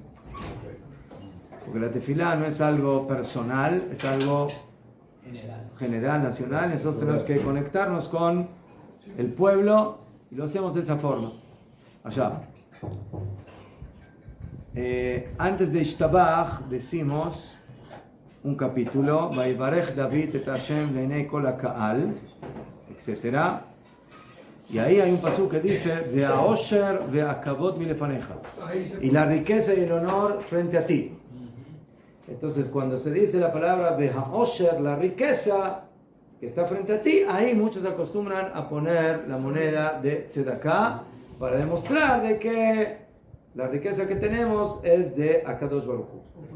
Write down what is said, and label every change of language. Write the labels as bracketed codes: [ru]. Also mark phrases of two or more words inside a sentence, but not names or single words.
[es] Porque la tefilá no es algo personal, es algo general, nacional. Nosotros tenemos que conectarnos con el pueblo y lo hacemos de esa forma. Allá. Antes de Ishtabach decimos un capítulo, [he] ויברך דויד את השם לעיני כל הקהל, [es] etc. Y ahí hay un pasú que dice, [he] והעושר והכבוד מלפניך, [es] y la riqueza y el honor frente a ti. Entonces cuando se dice la palabra Ve'aosher, la riqueza que está frente a ti, ahí muchos acostumbran a poner la moneda de tzedakah para demostrar de que la riqueza que tenemos es de [he] הקדוש ברוך הוא.